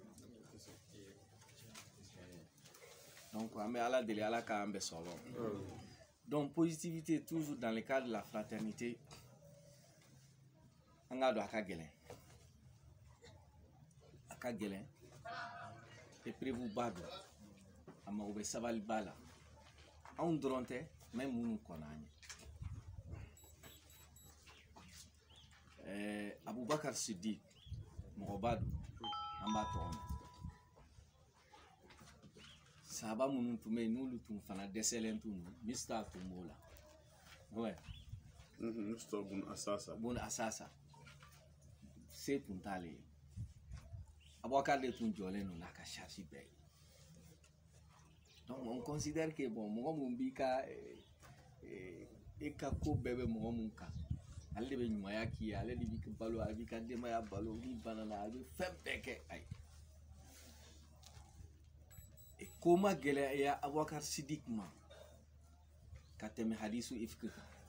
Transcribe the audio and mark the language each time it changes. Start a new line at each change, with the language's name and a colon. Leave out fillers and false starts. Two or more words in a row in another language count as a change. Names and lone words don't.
Bambara: donc an bɛ ala deli ala k'an bɛɛ sɔrɔ donc
French: positivité toujours dans le cadre de la fraternité
Bambara: an k'a dɔn a ka gɛlɛn épreuve ba don a mago bɛ sabaliba la anw dɔrɔn tɛ même minnu kɔnɔ an ye Abubakar Siddiq mɔgɔba don an b'a tɔgɔ mɛn sahaba minnu tun bɛ yen n'olu tun fana dɛsɛlen tun don Mista tun b'o la ouais Mista bun asasa se tun t'ale ye Abubakar de tun jɔlen don n'a ka charge bɛɛ ye
French: donc on considère que bon
Bambara: mɔgɔ mun b'i ka e ka ko bɛɛ bɛ mɔgɔ mun kan ale de bɛ ɲumanya k'i ye ale de b'i balo a b'i ka denbaya balo n'i banana a bɛ fɛn bɛɛ kɛ a ye ko ma gɛlɛya Abubakar Siddiq ma ka tɛmɛ hadisu ifki kan